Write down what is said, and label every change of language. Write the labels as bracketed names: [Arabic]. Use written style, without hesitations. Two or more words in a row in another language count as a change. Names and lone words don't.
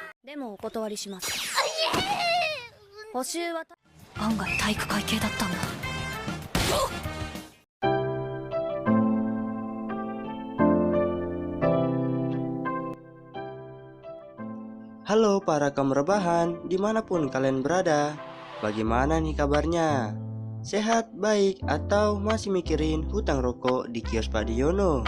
[Japanese] でもお断りします。補習は案外体育会系だったんだ。 [Indonesian] Halo para kaum rebahan, dimanapun kalian berada. Bagaimana nih kabarnya? Sehat, baik, atau masih mikirin hutang rokok di kios Pak Diono?